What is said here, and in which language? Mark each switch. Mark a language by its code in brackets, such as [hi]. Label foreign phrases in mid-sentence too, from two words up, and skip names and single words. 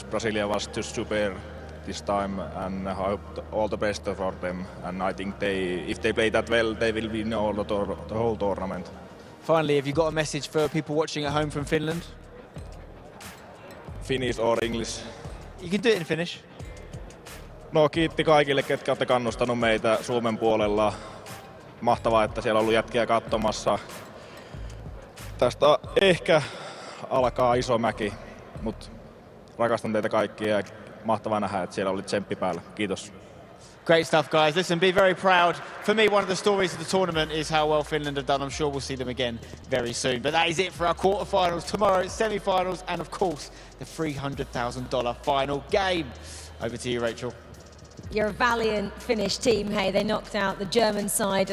[en] Brasilia was too super this time, and I hope all the best for them. And I think if they play that well, they will win the whole tournament. Finally, have you got a message for people watching at home from Finland? Finnish or English? You can do it in Finnish. [fi] No, kiitti kaikille, ketkä olette kannustanut meitä Suomen puolella. Mahtavaa, että siellä on ollut jätkiä katsomassa. Tästä ehkä alkaa iso mäki, mutta rakastan teitä kaikkia ja mahtavaa nähdä, että siellä oli tsemppi päällä. Kiitos. [en] Great stuff, guys. Listen, be very proud. For me, one of the stories of the tournament is how well Finland have done. I'm sure we'll see them again very soon. But that is it for our quarterfinals. Tomorrow, it's semi-finals, and of course, the $300,000 final game. Over to you, Rachel. You're a valiant Finnish team, hey. They knocked out the German side.